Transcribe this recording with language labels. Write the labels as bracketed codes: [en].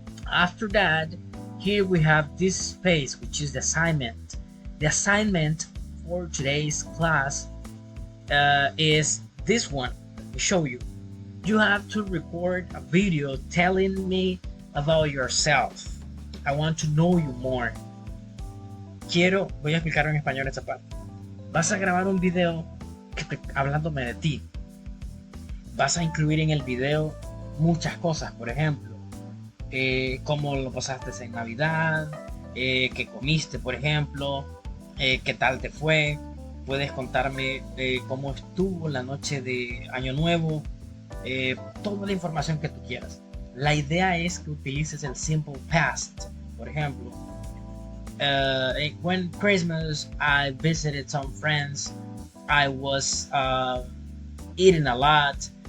[en] After that, here we have this space, which is the assignment. The assignment for today's class is this one. Let me show you. You have to record a video telling me about yourself. I want to know you more. [es] Voy a explicar en español esta parte. Vas a grabar un video hablándome de ti. Vas a incluir en el video muchas cosas, por ejemplo, cómo lo pasaste en Navidad, qué comiste, por ejemplo, qué tal te fue. Puedes contarme cómo estuvo la noche de Año Nuevo, toda la información que tú quieras. La idea es que utilices el simple past. Por ejemplo, [en] when Christmas I visited some friends, I was eating a lot.